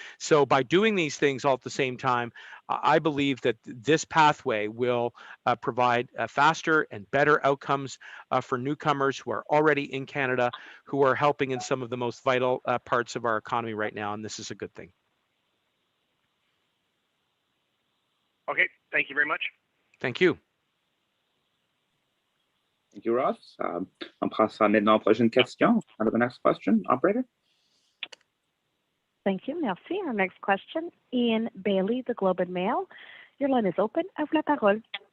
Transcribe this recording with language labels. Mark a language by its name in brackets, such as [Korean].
[English] So by doing these things all at the same time, I believe that this pathway will provide faster and better outcomes for newcomers who are already in Canada, who are helping in some of the most vital parts of our economy right now, and this is a good thing. Okay, thank you very much. Thank you. Thank you, Ross. [French] On passera maintenant à la prochaine question. [English] On to the next question, operator. Thank you. [French] Merci. [English] Our next question, Ian Bailey, the Globe and Mail. Your line is open. [French] À vous la parole.